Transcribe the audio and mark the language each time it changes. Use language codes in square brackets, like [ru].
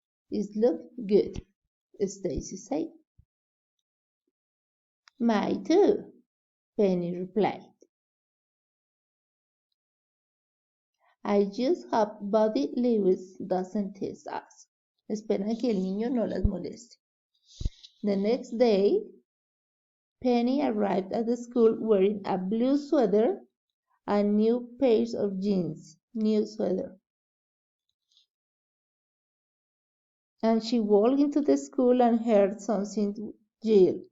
[en] It look good, Stacy said. Mine too, Penny replied. I just hope Buddy Lewis doesn't tease us. [es] Esperan que el niño no las moleste. [en] The next day, Penny arrived at the school wearing a blue sweater and new pairs of jeans. New sweater. And she walked into the school and heard something yell.